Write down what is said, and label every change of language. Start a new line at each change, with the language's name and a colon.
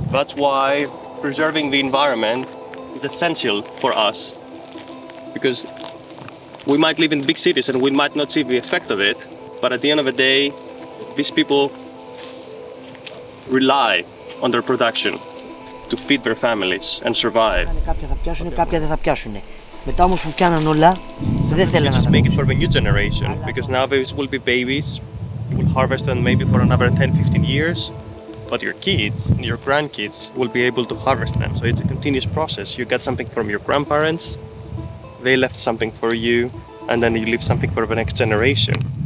English: That's why preserving the environment is essential for us, because we might live in big cities and we might not see the effect of it, but at the end of the day, these people rely on their production to feed their families and survive.
Greek: Κάποια θα πιάσουν, κάποια δεν θα πιάσουν. Μετά όμως που πιάναν όλα, δεν θέλουν να
English: Just
Greek: τα
English: make it for the new generation, because now these will be babies. You will harvest them maybe for another 10-15 years, but your kids and your grandkids will be able to harvest them. So it's a continuous process. You get something from your grandparents, they left something for you, and then you leave something for the next generation.